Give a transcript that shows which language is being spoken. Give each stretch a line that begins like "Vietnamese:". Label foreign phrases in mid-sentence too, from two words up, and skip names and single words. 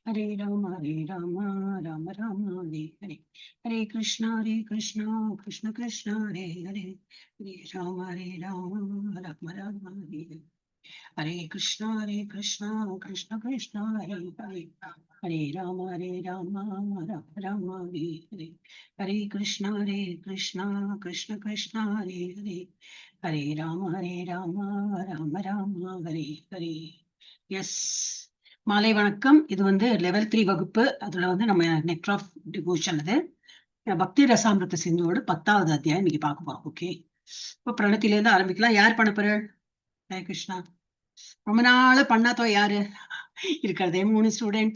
Sanskrit: हरे राम राम राम हरे हरे, हरे कृष्णा कृष्ण कृष्ण हरे हरे, हरे राम राम राम हरे हरे, हरे कृष्णा कृष्ण कृष्ण हरे हरे, हरे राम राम राम हरे हरे, हरे कृष्णा कृष्ण कृष्ण हरे हरे, हरे राम राम हरे हरे.
Tamil: எஸ், மாலை வணக்கம். இது வந்து லெவல் 3 வகுப்பு. அதுல வந்து நம்ம
English: Nect of Devotion,
Tamil: அது பக்தி ரசாமிருத சிந்துவோட 10வது அத்தியாயம் இன்னைக்கு பார்க்க போறோம். ஓகே, இப்போ பிரணத்தில இருந்து ஆரம்பிக்கலாம். யார் பண்ண போறாள்? ஹரே கிருஷ்ணா. ரொம்ப நாள பண்ணாதோ யாரு இருக்கிறதே 3 ஸ்டூடெண்ட்.